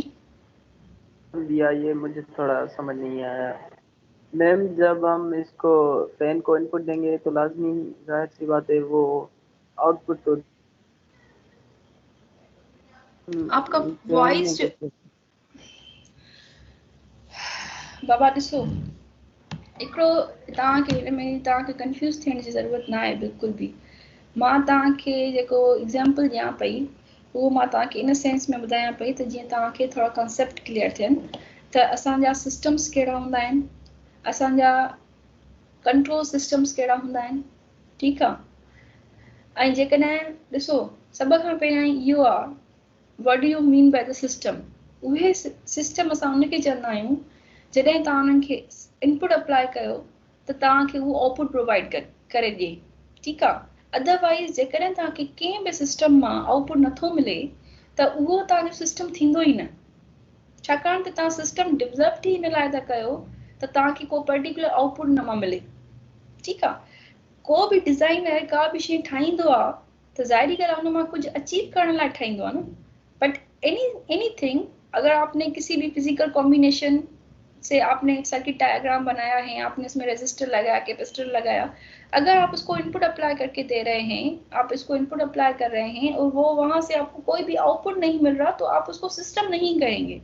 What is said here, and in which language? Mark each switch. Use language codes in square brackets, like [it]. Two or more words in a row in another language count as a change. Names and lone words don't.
[hi] दिया ये मुझे थोड़ा समझ नहीं आया. मैम, जब हम इसको फैन को इनपुट देंगे तो लाजमी जाहिर सी बात है वो आउटपुट तो [sd] आपका वॉइस बाबा ॾिसो हिकिड़ो तव्हांखे कंफ्यूज थियण जी ज़रूरत न आहे बिल्कुल भी. मां तव्हांखे जेको एग्जाम्पल ॾियां पई उहो मां तव्हांखे इन सेंस में ॿुधायां पई त जीअं तव्हांखे थोड़ा [en] concept clear [sd] थियनि त असांजा सिस्टम्स कहिड़ा हूंदा आहिनि, असांजा [en] control systems [sd] कहिड़ा हूंदा आहिनि. ठीकु आहे. ऐं जेकॾहिं ॾिसो सभ खां पहिरियां इहो आहे [en] What do you mean by the system. [sd] उहे सिस्टम असां उनखे चवंदा आहियूं जॾहिं तव्हां उन्हनि खे [en] input apply [sd] कयो त तव्हांखे उहो [en] output provide [sd] करे ॾिए. ठीकु आहे. अदरवाइज़ जेकॾहिं तव्हांखे कंहिं बि सिस्टम मां आउटपुट नथो मिले त उहो तव्हांजो सिस्टम थींदो ई न, छाकाणि त तव्हां [en] system develop [sd] ई हिन लाइ था कयो त तव्हांखे को [en] particular output [sd] न मिले. ठीकु आहे. को बि डिज़ाइनर का बि शइ ठाहींदो आहे त ज़ाहिरी ॻाल्हि आहे हुन मां कुझु अचीव करण लाइ ठाहींदो आहे न. [en] But anything [hi] अगर आपने किसी भी [en] physical combination [hi] से आपने एक [en] circuit diagram [hi] बनाया है, आपने इसमें रेजिस्टर लगाया, कैपेसिटर लगाया, अगर आप उसको [en] input apply [hi] करके दे रहे हैं, आप इसको [en] input apply [hi] कर रहे हैं और वो वहां से आपको कोई भी आउटपुट नहीं मिल रहा तो आप उसको सिस्टम नहीं कहेंगे.